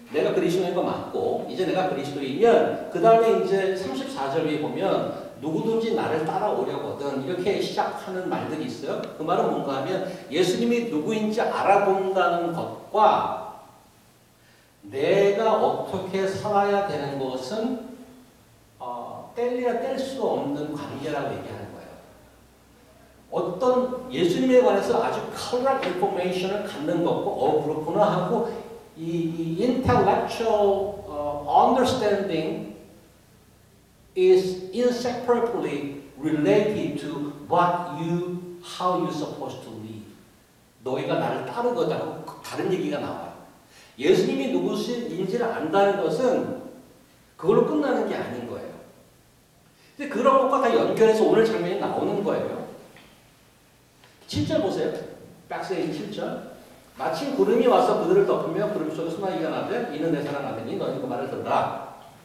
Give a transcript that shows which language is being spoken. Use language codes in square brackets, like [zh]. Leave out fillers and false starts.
[ko] 내가 그리스도인 거 맞고 이제 내가 그리스도이면 그 다음에 이제 34절 위에 보면 누구든지 나를 따라오려거든 이렇게 시작하는 말들이 있어요. 그 말은 뭔가 하면 예수님이 누구인지 알아본다는 것과 내가 어떻게 살아야 되는 것은 뗄래야 뗄 수 없는 관계라고 얘기하는 거예요. 어떤 예수님에 관해서 아주 correct information을 갖는 것과 그렇구나 하고 이 [en] intellectual understanding is inseparably related to how you're supposed to live. [ko] 너희가 나를 따르거든 하고 다른 얘기가 나와요. 예수님이 누구신지를 안다는 것은 그걸로 끝나는 게 아닌 거예요. 근데 그런 것과 다 연결해서 오늘 장면이 나오는 거예요. 7절 보세요. 박스에 있는 7절. 마침 구름이 와서 그들을 덮으며 구름 속에 소나기가 나되 이는 내 사랑 아들이니 너희 그 말을 들으라.